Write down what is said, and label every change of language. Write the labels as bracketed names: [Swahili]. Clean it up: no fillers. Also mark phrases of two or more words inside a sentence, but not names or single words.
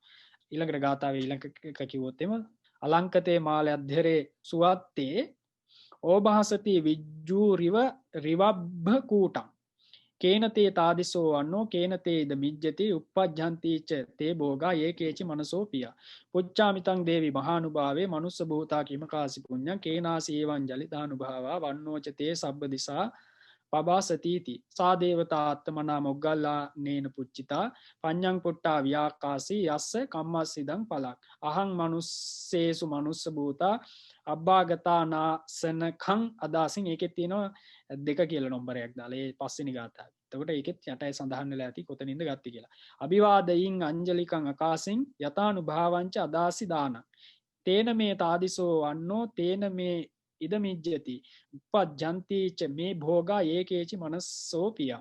[Sinhala] ඊළඟට ගාථාවේ ඊළඟ එක කිව්වොත් [Pali] එම අලංකතේ මාල අධ්‍යරේ සුවත්තේ ඕභාසති විජ්ජූරිව රිවබ්බ කූටං කේනතේ තාදිසෝ වන්නෝ කේනතේද මිජ්ජති උප්පජ්ජන්තිච තේ භෝගා ඒකේචි මනසෝ පිය පුච්චාමිතං දේවි මහානුභාවේ මනුස්ස භූතා කිමකාසි පුඤ්ඤං කේනාසි එවං ජලිතානුභාවා වන්නෝච තේ සබ්බ දිසා පබාසතිති සා දේවතාත්තමනා මොග්ගල්ලා නේන පුච්චිතා පඤ්ඤං පුට්ටා ව්‍යාකාසී යස්ස කම්මස්සිදං පලක් අහං මනුස්සේසු මනුස්ස භූතා අබ්බාගතානාසනකං අදාසින් [Sinhala] ඒකෙත් තියෙනවා දෙක කියලා නම්බරයක් දාලා ඒ පස්වෙනි ගාථාව. එතකොට ඒකෙත් යටයි සඳහන් වෙලා ඇති කොතනින්ද ගත්තේ කියලා. [Pali] අභිවාදයින් අංජලිකං අකාසින් යතානුභාවංච අදාසි දානං. තේන මේ තාදිසෝ වන්නෝ තේන මේ ඉදමිජ්ජති උපජ්ජන්තිච මේ භෝගා ඒකේචි මනස්සෝ පියා.